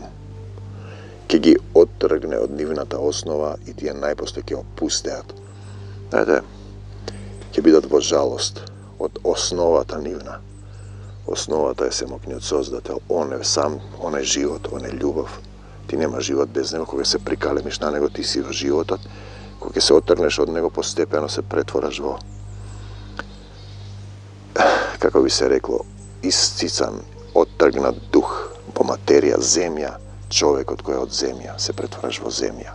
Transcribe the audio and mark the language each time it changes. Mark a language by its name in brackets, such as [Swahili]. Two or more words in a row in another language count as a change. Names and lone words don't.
[Macedonian] Ќе ги оттргне од нивната основа и тие најпосле ќе опустеат. Знаете, ќе бидат во жалост од основата нивна. Основата е семокниот Создател, он е сам, он е живот, он е љубов. Ти нема живот без него, кога се прикалемиш на него, ти си в животот, кога се отрнеш од него, постепено се претвораш во, како би се рекло, исцицан, отргнат дух, бо материја, земја, човек од која од земја се претвораш во земја.